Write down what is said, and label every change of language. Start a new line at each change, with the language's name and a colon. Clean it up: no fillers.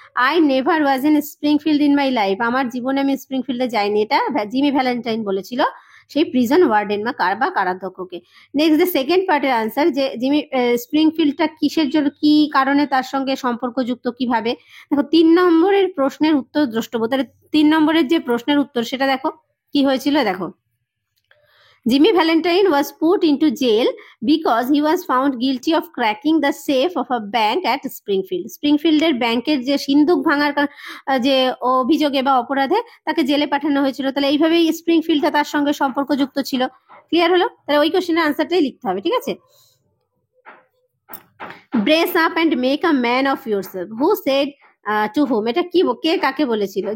English: I never was in Springfield in my life,
Bangla: আমার জীবনে আমি স্প্রিংফিল্ডে যাইনি, এটা জিমি ভ্যালেন্টাইন বলেছিল সেই প্রিজন ওয়ার্ডেন বা কারাধ্যক্ষকে। নেক্সট, দ্য সেকেন্ড পার্টের আনসার, যে জিমি স্প্রিংফিল্ডটা কিসের জন্য, কি কারণে তার সঙ্গে সম্পর্কযুক্ত, কিভাবে? দেখো, 3 নম্বরের প্রশ্নের উত্তর দ্রষ্টব্য, তাহলে 3 নম্বরের যে প্রশ্নের উত্তর সেটা দেখো কি হয়েছিল।
English: দেখো, Jimmy Valentine was put into jail because he was found guilty of cracking the safe of a bank at Springfield.
Bangla: স্প্রিংফিল্ডের ব্যাংকের যে সিন্ধুক ভাঙার যে অভিযোগে বা অপরাধে তাকে জেলে পাঠানো হয়েছিল। তাহলে এইভাবেই স্প্রিংফিল্ডটা তার সঙ্গে সম্পর্কযুক্ত ছিল। ক্লিয়ার হলো? তাহলে ওই কোশ্চেনের আনসারটাই লিখতে হবে, ঠিক আছে?
English: brace up and make a man of yourself, who said to whom,
Bangla: এটা কি, কে কাকে বলেছিল?